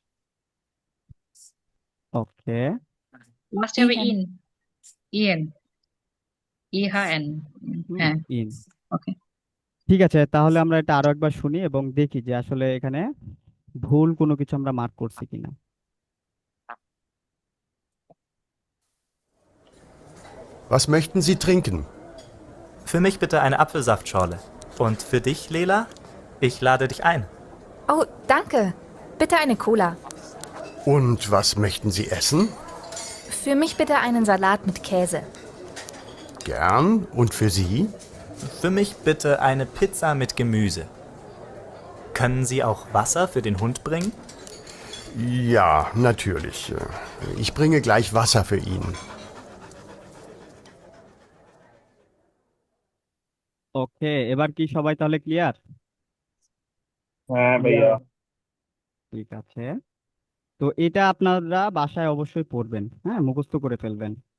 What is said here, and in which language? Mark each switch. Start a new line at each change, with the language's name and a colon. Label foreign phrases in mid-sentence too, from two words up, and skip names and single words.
Bangla: ওকে, লাস্টে হবে Ian. ইন। ইয়েন। ইহা এন। হ্যাঁ, ইন। ওকে। ঠিক আছে, তাহলে আমরা এটা আরো একবার শুনি এবং দেখি যে আসলে এখানে ভুল কোনো কিছু আমরা মার্ক করছি কিনা।
German: Was möchten Sie trinken? Für mich bitte eine Apfelsaftschorle. Und für dich, Lela? Ich lade dich ein. Oh, danke. Bitte eine Cola. Und was möchten Sie essen? Für mich bitte einen Salat mit Käse. Gern. Und für Sie? Für mich bitte eine Pizza mit Gemüse. Können Sie auch Wasser für den Hund bringen? Ja, natürlich. Ich bringe gleich Wasser für ihn.
Bangla: ওকে, এবার কি সবাই তাহলে ক্লিয়ার? হ্যাঁ ভাইয়া। ঠিক আছে, তো এটা আপনারা বাসায় অবশ্যই পড়বেন, হ্যাঁ, মুখস্থ করে ফেলবেন।